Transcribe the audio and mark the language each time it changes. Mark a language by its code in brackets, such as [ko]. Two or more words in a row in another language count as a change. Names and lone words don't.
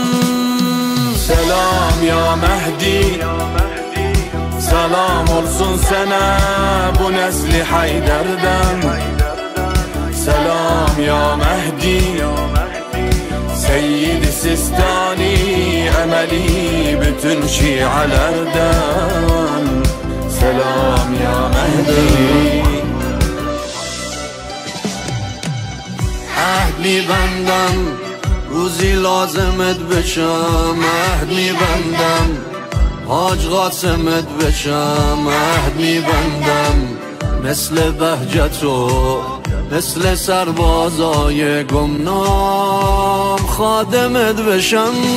[tr] Selam ya Mehdi, selam olsun sana bu nesli Haydar'dan. Selam ya Mehdi, Seyyid-i Sistani, emeli bütün şialerden. Selam ya Mehdi. [fa] عهد میبندم روزی لازمت بشم. عهد میبندم حاج قاسمت بشم. عهد میبندم مثل بهجتو، مثل سربازای گمنام خادمت بشم.